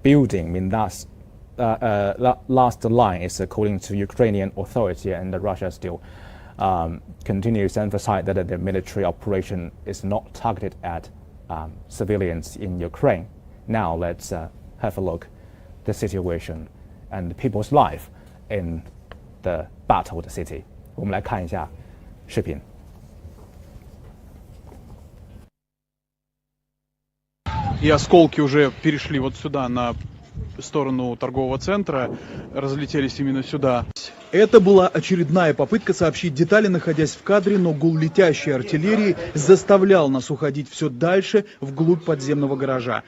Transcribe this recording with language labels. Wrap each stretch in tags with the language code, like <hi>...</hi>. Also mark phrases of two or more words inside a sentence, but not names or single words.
<en>I mean, that's last line is according to Ukrainian authority, and Russia still continues to emphasize that the military operation is not targeted at civilians in Ukraine. Now let's have a look at the situation and people's life in the battled city.</en> <zh>我们来看一下视频。</zh> <ru>И осколки уже перешли вот сюда, на сторону торгового центра, разлетелись именно сюда. Это была очередная попытка сообщить детали, находясь в кадре, но гул летящей артиллерии заставлял нас уходить все дальше, вглубь подземного гаража.</ru>